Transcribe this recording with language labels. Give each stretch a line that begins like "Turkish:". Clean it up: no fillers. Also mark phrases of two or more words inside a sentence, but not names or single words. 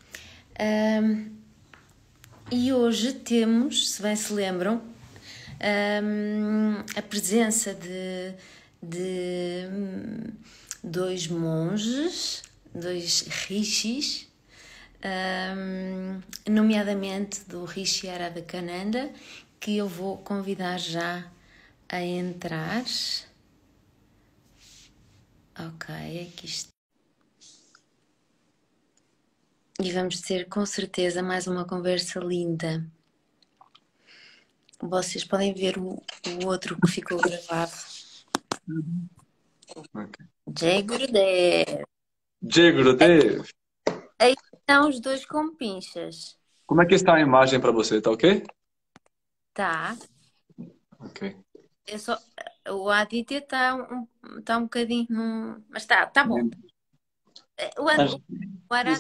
Portuguese: E hoje temos, se bem se lembram, a presença de dois monges, dois rishis, nomeadamente do Rishi Aradakananda, que eu vou convidar já a entrar. Ok, aqui está. E vamos ter com certeza mais uma conversa linda. Vocês podem ver o outro que ficou gravado. Okay.
Hindi: जय गुरुदेव. जय गुरुदेव.
Portuguese: Aí estão os dois com pinchas. Como é que está a imagem para você? Tá ok? Tá. Ok. O Aditya está um bocadinho... Mas tá bom. O Arada...